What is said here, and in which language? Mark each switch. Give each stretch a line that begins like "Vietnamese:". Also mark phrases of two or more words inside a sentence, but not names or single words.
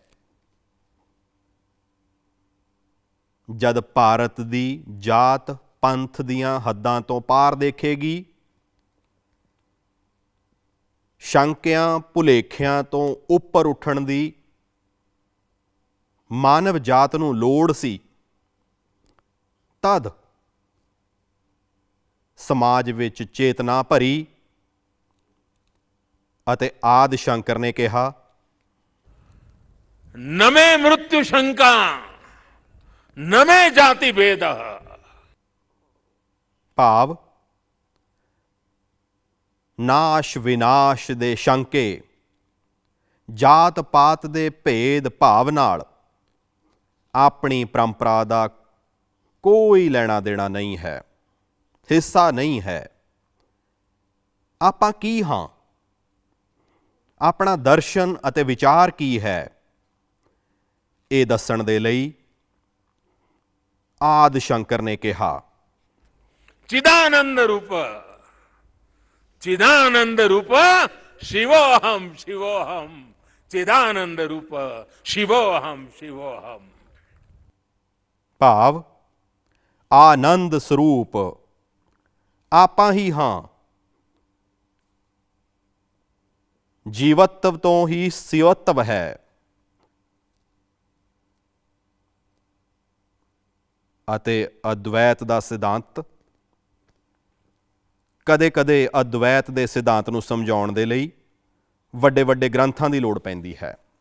Punjabi: ਜਦ ਭਾਰਤ ਦੀ ਜਾਤ ਪੰਥ ਦੀਆਂ ਹੱਦਾਂ ਤੋਂ ਪਾਰ ਦੇਖੇਗੀ, ਸ਼ੰਕਿਆਂ ਭੁਲੇਖਿਆਂ ਤੋਂ ਉੱਪਰ ਉੱਠਣ ਦੀ ਮਾਨਵ ਜਾਤ ਨੂੰ ਲੋੜ ਸੀ, ਤਦ ਸਮਾਜ ਵਿੱਚ ਚੇਤਨਾ ਭਰੀ ਅਤੇ ਆਦਿ ਸ਼ੰਕਰ ਨੇ ਕਿਹਾ,
Sanskrit: नमे मृत्यु शंका नमे जाति भेद।
Punjabi: ਭਾਵ ਨਾਸ਼ ਵਿਨਾਸ਼ ਦੇ ਸ਼ੰਕੇ, ਜਾਤ ਪਾਤ ਦੇ ਭੇਦ ਭਾਵ ਨਾਲ ਆਪਣੀ ਪਰੰਪਰਾ ਦਾ ਕੋਈ ਲੈਣਾ ਦੇਣਾ ਨਹੀਂ ਹੈ, ਹਿੱਸਾ ਨਹੀਂ ਹੈ। ਆਪਾਂ ਕੀ ਹਾਂ, ਆਪਣਾ ਦਰਸ਼ਨ ਅਤੇ ਵਿਚਾਰ ਕੀ ਹੈ, ਇਹ ਦੱਸਣ ਦੇ ਲਈ ਆਦਿ ਸ਼ੰਕਰ ਨੇ ਕਿਹਾ,
Sanskrit: चिदानंद रूप चिदानंद रूप शिवोहम शिवोहम चिदानंद रूप शिवोहम शिवोहम।
Punjabi: ਭਾਵ ਆਨੰਦ ਸਰੂਪ ਆਪਾਂ ਹੀ ਹਾਂ, ਜੀਵਤਵ ਤੋਂ ਹੀ ਸਿਵਤਵ ਹੈ। ਅਤੇ ਅਦਵੈਤ ਦਾ ਸਿਧਾਂਤ, ਕਦੇ-ਕਦੇ ਅਦਵੈਤ ਦੇ ਸਿਧਾਂਤ ਨੂੰ ਸਮਝਾਉਣ ਦੇ ਲਈ ਵੱਡੇ ਵੱਡੇ ਗ੍ਰੰਥਾਂ ਦੀ ਲੋੜ ਪੈਂਦੀ ਹੈ।